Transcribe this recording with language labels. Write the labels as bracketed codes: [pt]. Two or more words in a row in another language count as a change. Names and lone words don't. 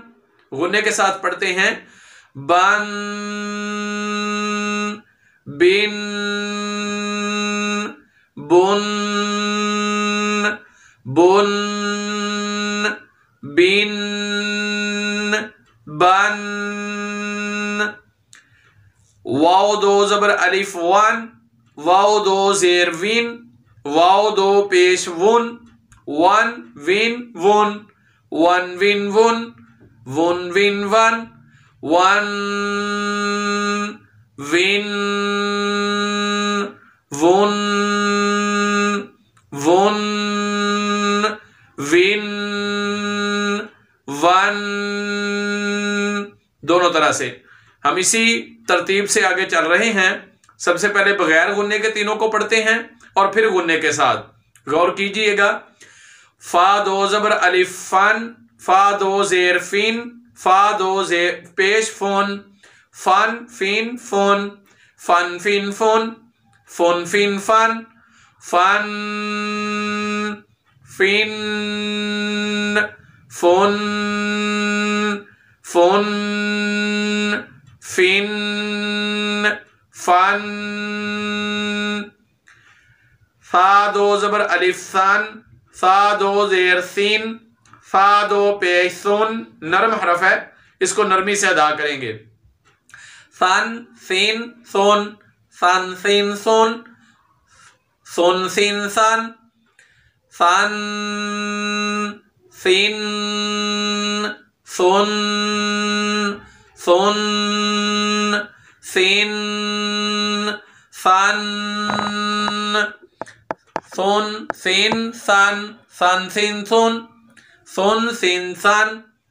[hi] गुन्ने के साथ पढ़ते हैं, बन बिन बुन, बुन बिन बन। वाव 2 जबर अलिफ वन, वाव 2 जेर विन, वाव 2 पेश वुन, वन विन वुन, वन विन वुन, वुन विन वन, वन विन वुन, वुन विन वन। दोनों तरह से हम इसी तरतीब से आगे चल रहे हैं। सबसे पहले बगैर गुन्ने के तीनों को पढ़ते हैं और फिर गुन्ने के साथ। गौर कीजिएगा, फा 2 जबर अलिफ फन, फा 2 जेर फिन, फा 2 जेर पेश फुन, फन फिन फुन, फन फिन फुन, फुन फिन फन, फन फिन फुन, फुन फिन फन। फा 2 जबर अलिफ सन, फा 2 जेर सीन, फा 2 पेश सुन। नरम हरफ है, इसको नरमी से अदा करेंगे। सन सीन सुन, सन सीन सुन, सुन सीन सन, सन सीन सुन, सुन सीन सन, सुन सीन सन, सन सीन सुन, सुन सीन सन।